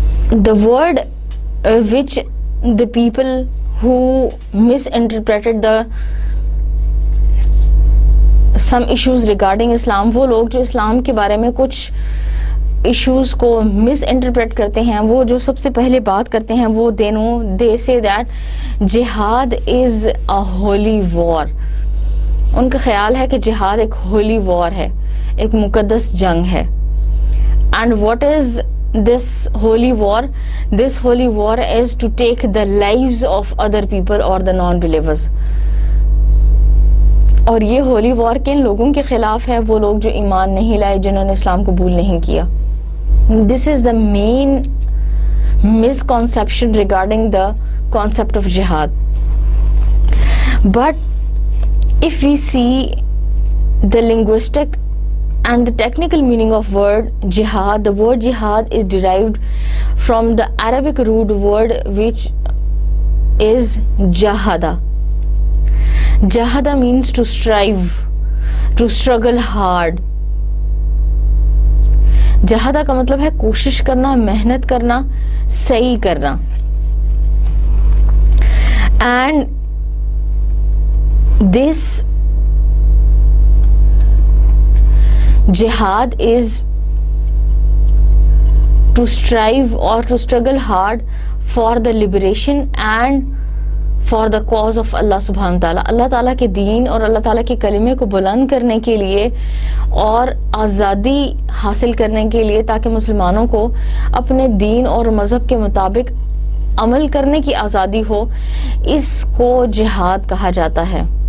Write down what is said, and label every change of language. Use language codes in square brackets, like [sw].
[en] The word which the people who misinterpreted some issues regarding Islam, [ur] وہ لوگ جو اسلام کے بارے میں کچھ ایشوز کو مس انٹرپریٹ کرتے ہیں, وہ جو سب سے پہلے بات کرتے ہیں وہ [en] they say that جہاد is a holy war. [ur] ان کا خیال ہے کہ جہاد ایک ہولی وار ہے, ایک مقدس جنگ ہے. [en] And what is this holy war? This holy war is to take the lives of other people or the non-believers. [ur] اور یہ ہولی وار کن لوگوں کے خلاف ہے؟ وہ لوگ جو ایمان نہیں لائے, جنہوں نے اسلام قبول نہیں کیا. [en] This is the main misconception regarding the concept of jihad. But if we see the linguistic and the technical meaning of word jihad, the word jihad is derived from the Arabic root word which is jahada. Jahada means to strive, to struggle hard. [ur] جہادہ کا مطلب ہے کوشش کرنا, محنت کرنا, صحیح کرنا. [en] And this jihad is to strive or to struggle hard for the liberation and for the cause of Allah subhanahu wa ta'ala. [ur] اللہ تعالیٰ کے دین اور اللہ تعالیٰ کے کلمے کو بلند کرنے کے لیے اور آزادی حاصل کرنے کے لیے, تاکہ مسلمانوں کو اپنے دین اور مذہب کے مطابق عمل کرنے کی آزادی ہو, اس کو جہاد کہا جاتا ہے.